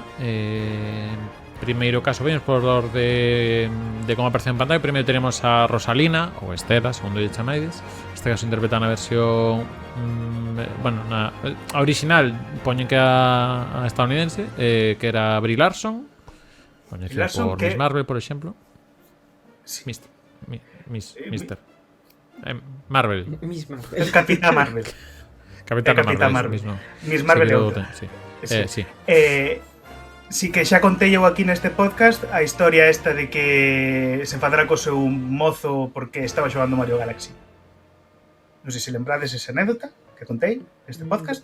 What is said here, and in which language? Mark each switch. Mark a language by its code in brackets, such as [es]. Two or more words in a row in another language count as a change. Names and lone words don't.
[gl] Primeiro caso, vemos por de como aparece en pantalla. Primeiro tenemos a Rosalina, ou Estela, segundo lle chamaides. Este caso interpreta na versión a original poñen que a estadounidense, que era Brie Larson, coñecida por Miss Marvel, por exemplo. Sí. Mister Marvel. Miss Marvel. El Capitán Marvel. Capitana Marvel. Miss Marvel é outra. Sí. Sí que xa contei eu aquí neste podcast a historia esta de que se enfadara co seu mozo porque estaba xogando Mario Galaxy. Non sei se lembrades esa anécdota que contei neste podcast.